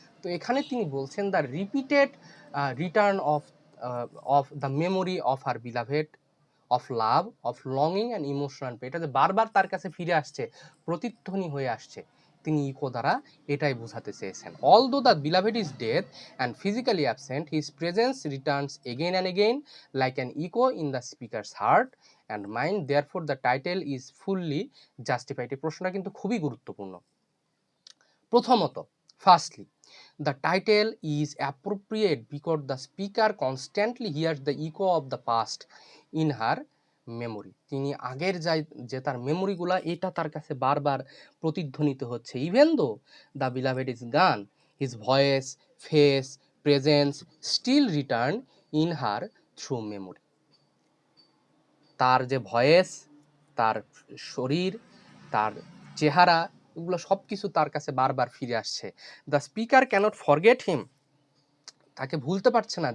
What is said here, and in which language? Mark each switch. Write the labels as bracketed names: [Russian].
[Bangla] তো এখানে তিনি বলছেন [English] the repeated return of the memory of her beloved, of love, of longing and emotional pain, [Bangla] এটা যে বারবার তার কাছে ফিরে আসছে, প্রতিধ্বনি হয়ে আসছে, তিনি ইকো দ্বারা এটাই বোঝাতে চেয়েছেন। [English] Although the beloved is dead and physically absent, his presence returns again and again like an echo in the speaker's heart and mind, therefore the title is fully justified. [Bangla] এই প্রশ্নটা কিন্তু খুবই গুরুত্বপূর্ণ। [English] প্রথমত, firstly, the title is appropriate because the speaker constantly hears the echo of the past in her memory. [Bangla] তিনি আগের যে তার মেমোরিগুলা, এটা তার কাছে বারবার প্রতিধ্বনিত হচ্ছে। [English] Even though the beloved is gone, his voice, face, presence still return in her through memory. [Bangla] তার যে ভয়েস, তার শরীর, তার চেহারা, এগুলো সব কিছু তার কাছে বারবার ফিরে আসছে। [English] the speaker cannot forget him [Bangla] তাকে ভুলতে পারছে না।